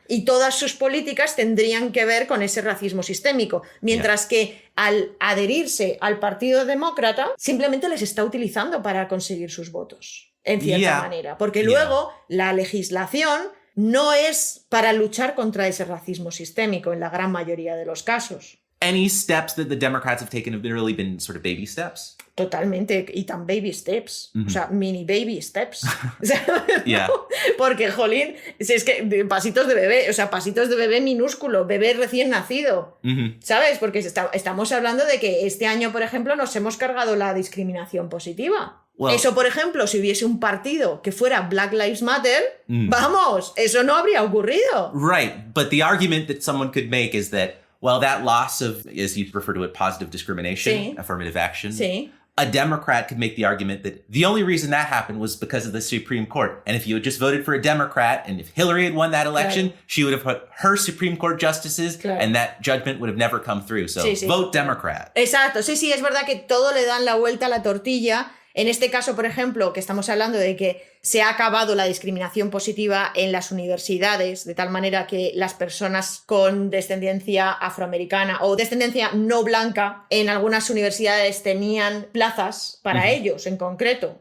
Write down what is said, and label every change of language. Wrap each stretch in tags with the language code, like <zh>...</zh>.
<es>Y todas sus políticas tendrían que ver con ese racismo sistémico. Mientras que al adherirse al Partido Demócrata, simplemente les está utilizando para conseguir sus votos, en cierta manera. Porque luego la legislación no es para luchar contra ese racismo sistémico en la gran mayoría de los casos.</es> <en>Any steps that the Democrats have taken have really been sort of baby steps.</en> <es>Totalmente, y tan</es> <en>baby steps,</en> <es>o sea, mini baby steps. ¿No? Porque, jolín, si es que pasitos de bebé, o sea, pasitos de bebé minúsculo, bebé recién nacido, ¿sabes? Porque estamos hablando de que este año, por ejemplo, nos hemos cargado la discriminación positiva. Well, eso, por ejemplo, si hubiese un partido que fuera Black Lives Matter, vamos, eso no habría ocurrido.</es> <en>Right, but the argument that someone could make is that, well, that loss of, as you refer to it, positive discrimination, affirmative action, a Democrat could make the argument that the only reason that happened was because of the Supreme Court. And if you had just voted for a Democrat, and if Hillary had won that election, she would have put her Supreme Court justices, and that judgment would have never come through. So vote Democrat.</en> <es>Exacto, sí, es verdad que todo le dan la vuelta a la tortilla. En este caso, por ejemplo, que estamos hablando de que se ha acabado la discriminación positiva en las universidades, de tal manera que las personas con descendencia afroamericana o descendencia no blanca en algunas universidades tenían plazas para ellos en concreto.</es>